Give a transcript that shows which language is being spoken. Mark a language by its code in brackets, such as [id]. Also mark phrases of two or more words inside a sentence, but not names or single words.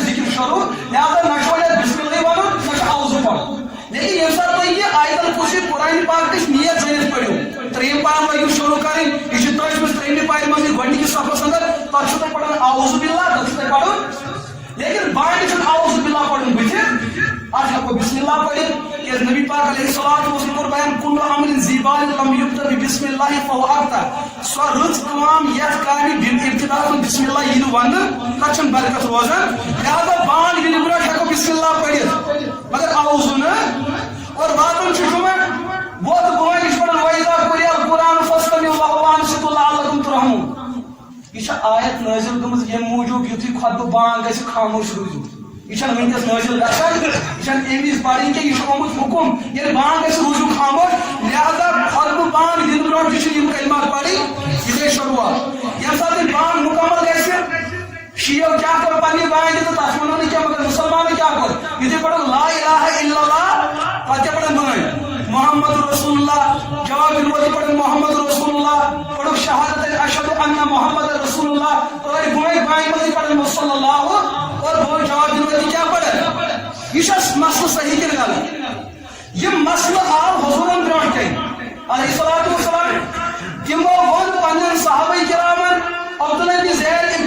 [ks] ذکر شروع لہذا نہ چھُ وۄنۍ بسم اللہ ونُن نہ چھُ اعوذ پڑھُن لیکن ییٚمہِ ساتہٕ تُہۍ یہِ آیت الکرسی قرآن پاکٕچ نیت زٲنِتھ پٔرِو ترٛیٚیِم پار لٲگِو شروع کَرٕنۍ یہِ چھِ تۄہہِ منٛز ترٛیٚیمہِ پارِ منٛز گۄڈنِکِس صفس اندر تتھ چھُو تۄہہِ پڑھُن [ar] اعوذ باللہ [ks] تتھ چھُو تۄہہِ پڑھُن لیکن بانگہِ چھُنہٕ [ar] اعوذ باللہ [ks] پڑھُن بٕتھِ اتھ ہٮ۪کو بسم اللہ پٔرِتھ کیٛازِ نبی پاک [ar] علیہ الصلوۃ والسلام [ks] کوٚر بیان [ar] کُلُّ امرٍ ذی بال لم یُبدأ بِبسم اللہ فہو ابتر [ks] سۄ رٕژ کٲم یتھ کامہِ ابتداء بسم اللہ یی نہٕ وننہٕ تتھ چھنہٕ برکت روزان لہذا بانگ دِنہٕ برونٛٹھ ہٮ۪کو بسم اللہ پٔرِتھ مگر اعوذ نہٕ اور واتُن چھُ جُمعہ گوٚو تہٕ بٲنگ چھِ پڑھان [ar] وَإِذَا قُرِئَ القرآن فاستمعوا لَهُ وَأَنصِتُوا لَعَلَّكُمْ تُرْحَمُونَ [ks] یہ چھِ آیت نٲزِل گٔمٕژ ییٚمہِ موٗجوٗب یُتھُے خۄطبہٕ بانگ گژھِ خاموش روٗزِو یہ چھنہٕ وٕنکٮ۪س نٲزِل گژھان یہ چھنہٕ اَمہِ وِزِ پرٕنۍ کینٛہہ یہ چھُ آمُت حُکُم ییٚلہِ بانگ گژھِ روٗزِو خاموش لہذا خۄطبہٕ بانگ دِنہٕ برونٛٹھ تہِ چھِ یِم کلمات پرٕنۍ یہِ گٔے شروعات ییٚمہِ ساتہٕ یہِ بانگ مُکمل گژھِ شیعو کیٛاہ کوٚر پننہِ بانگہِ تہٕ تتھ وَنو نہٕ کینٛہہ مگر مُسلمانو کیٛاہ کوٚر یُتھُے پڑھو [ar] لا الہ الا اللہ [ks] پتہٕ کیٛاہ پڑھن بٲنۍ [ar] محمد رسول اللہ [ks] جواب دِنہٕ وول پڑھن [ar] محمد رسول اللہ [ks] پڑھو شہادت [ar] اشہد ان محمد رسول اللہ [ks] اور بٲنۍ بانگہِ منٛزٕے پڑھن [ar] صلی اللہ [ks] اور بٲنۍ جواب دِنہٕ وول کیٛاہ پڑھن یہ چھا مسئلہ صحیح کِنہٕ غلط یہ مسئلہ آو حضورن برونٛٹھ کَنہِ [ar] علیہ الصلوۃ والسلام [ks] تِمو ووٚن پننٮ۪ن صحابہ کرامن عبداللہ بن زید ابن